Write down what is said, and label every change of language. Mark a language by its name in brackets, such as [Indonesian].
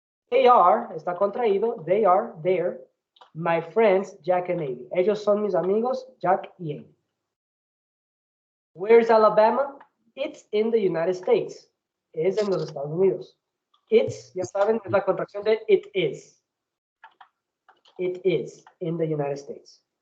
[English] They are, [Spanish] está contraído, [English] they are, they're, my friends, Jack and Amy. [Spanish] Ellos son mis amigos, Jack y Amy. [English] Where's Alabama? It's in the United States. [Spanish] Es en los Estados Unidos. It's, ya saben, es la contracción de it is. [English] It is in the United States.